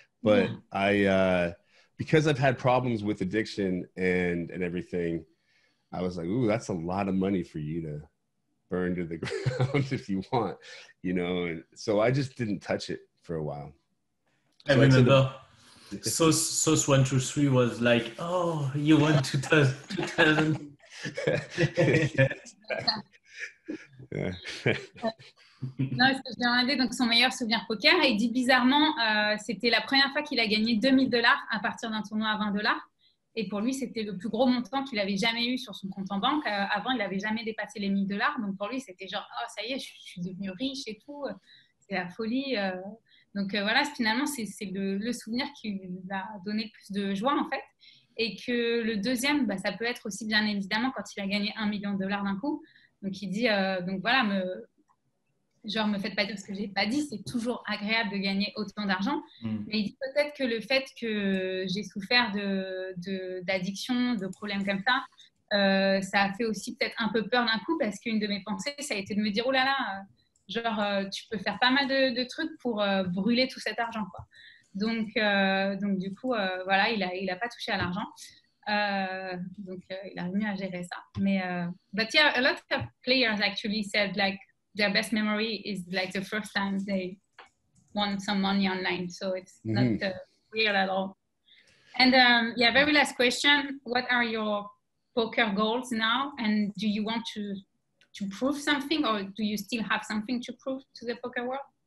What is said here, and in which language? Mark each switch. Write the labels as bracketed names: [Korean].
[English] But because I've had problems with addiction and everything, I was like, ooh, that's a lot of money for you to burn to the ground if you want, you know? And so I just didn't touch it for a while. I remember Sauce 123 was like, oh, you won 2000. [French] Non, parce que je lui ai demandé donc son meilleur souvenir poker, et il dit bizarrement, c'était la première fois qu'il a gagné $2,000 à partir d'un tournoi à $20. Et pour lui, c'était le plus gros montant qu'il avait jamais eu sur son compte en banque. Avant, il n'avait jamais dépassé les $1,000. Donc pour lui, c'était genre, oh, ça y est, je suis devenu riche et tout. C'est la folie. Donc voilà, finalement, c'est le souvenir qui lui a donné le plus de joie, en fait. Et que le deuxième, ça peut être aussi, bien évidemment, quand il a gagné $1 million d'un coup. Donc il dit, donc voilà, me faites pas dire ce que j'ai pas dit, c'est toujours agréable de gagner autant d'argent. Mais il dit peut-être que le fait que j'ai souffert d'addiction, de problèmes comme ça, ça a fait aussi peut-être un peu peur d'un coup, parce qu'une de mes pensées, ça a été de me dire, oh là là, tu peux faire pas mal de trucs pour brûler tout cet argent, quoi. Donc du coup, voilà, il a pas touché à l'argent. Donc il a mieux à gérer ça. [English] Mais but yeah, a lot of players actually said like their best memory is like the first time they won some money online, so it's not weird at all. And yeah, very last question: what are your poker goals now, and do you want to prove something, or do you still have something to prove to the poker world?